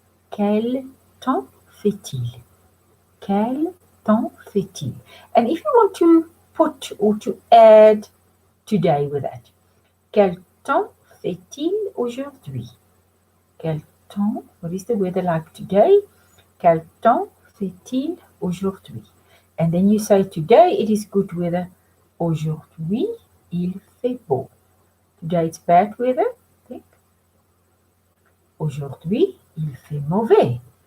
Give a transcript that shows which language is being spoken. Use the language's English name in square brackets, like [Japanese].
[French] Quel temps fait-il? Quel temps fait-il? [English] And if you want to put or to add today with that, [French] quel temps fait-il aujourd'hui? Quel temps? [English] What is the weather like today? [French] Quel temps fait-il aujourd'hui? [English] And then you say today it is good weather. [French] Aujourd'hui il fait beau. [English] Today it's bad weather. Think. [French] Aujourd'hui il fait mauvais.